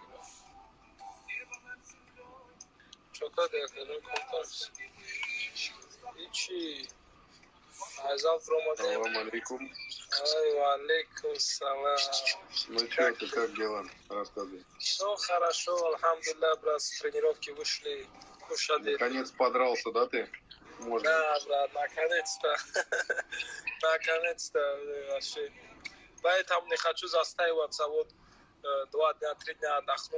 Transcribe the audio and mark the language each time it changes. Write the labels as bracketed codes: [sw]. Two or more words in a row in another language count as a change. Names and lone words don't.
[ru] Чокад якадон контакт Ичи. Завтра [ar] سلام عليكم. عليكم سلام. [ru] Ну что, ты как дела? Рассказывай. Все хорошо, альхамдулилlah, брат, с тренировки вышли, кушали. Наконец подрался, да ты? Можно. Да, брат, наконец-то. Наконец-то вообще. Поэтому не хочу застаиваться, вот 2 дня, 3 дня отдохну.